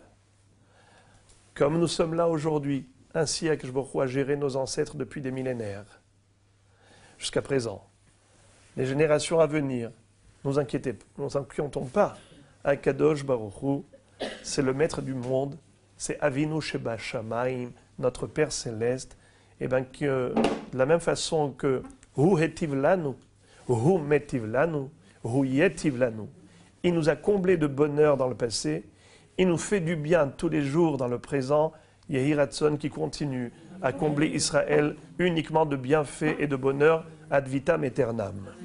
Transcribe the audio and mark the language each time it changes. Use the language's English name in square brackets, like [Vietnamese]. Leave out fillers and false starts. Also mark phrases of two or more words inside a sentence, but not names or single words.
[French] Comme nous sommes là aujourd'hui, ainsi [Hebrew] הקדוש ברוך הוא [French] a géré nos ancêtres depuis des millénaires, jusqu'à présent. Les générations à venir, ne nous inquiétons pas. [Hebrew] הקדוש ברוך הוא, [French] c'est le maître du monde, c'est [Hebrew] אבינו שבשמים, [French] notre Père Céleste, et bien que de la même façon que [Hebrew] הוא היטיב לנו, הוא מטיב לנו, הוא ייטיב לנו, [French] il nous a comblés de bonheur dans le passé, il nous fait du bien tous les jours dans le présent, [Hebrew] יהי רצון [French] qui continue à combler Israël uniquement de bienfaits et de bonheur [Latin] ad vitam aeternam.